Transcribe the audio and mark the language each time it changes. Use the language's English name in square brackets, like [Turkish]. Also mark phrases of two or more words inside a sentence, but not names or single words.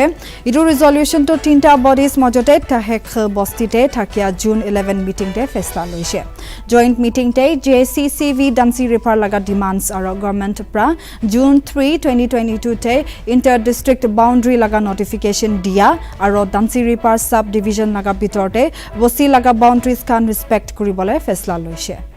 [Naga Pidgin] Idu resolution to tinta bodies mojote tahek bostite thakia June 11 meeting te fesla loise. [English] Joint meeting [Naga Pidgin] te JCCV Dansi Repar laga demands aro government pra June 3, 2022 te [English] inter-district boundary [Naga Pidgin] laga notification dia aro Dansi Repar sub-division laga bitorte bosi laga boundaries kan respect kuribole fesla loise.